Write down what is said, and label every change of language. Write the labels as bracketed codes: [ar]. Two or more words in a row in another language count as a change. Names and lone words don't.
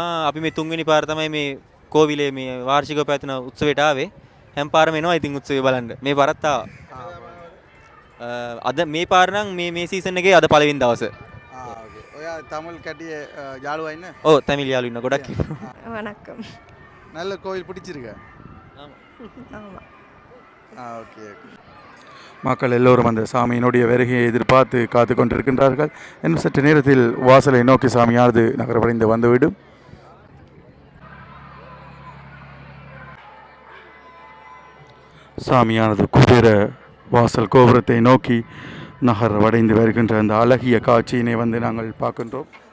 [si] අපි මේ තුන්වෙනි පාර තමයි මේ කෝවිලේ මේ වාර්ෂිකව පැවැත්වෙන උත්සවයට ආවේ. හැම පාරම එනවා ඉතින් උත්සවය බලන්න. මේ පාරත් ආවා. අද මේ පාර නම් මේ සීසන් එකේ අද පළවෙනි දවස. ඕකේ. ඔයා තමිල් කැටියේ යාළුවා ඉන්න? ඔව් තමිල් යාළු ඉන්න ගොඩක් ඉන්නවා. [ta] வணக்கம். நல்ல கோவில் பிடிச்சிருக்கா? ஆமாம். ஓகே ஓகே. மக்கள் எல்லோரும் அந்த சாமியினுடைய வருகையை எதிர்பார்த்து காத்து கொண்டிருக்கின்றார்கள். இன்னும் சற்று நேரத்தில் வாசலை நோக்கி சாமியானது நகரவடைந்து வந்துவிடும். சாமியானது குபேர வாசல் கோபுரத்தை நோக்கி நகரவடைந்து வருகின்ற அந்த அழகிய காட்சியினை வந்து நாங்கள் பார்க்கின்றோம்.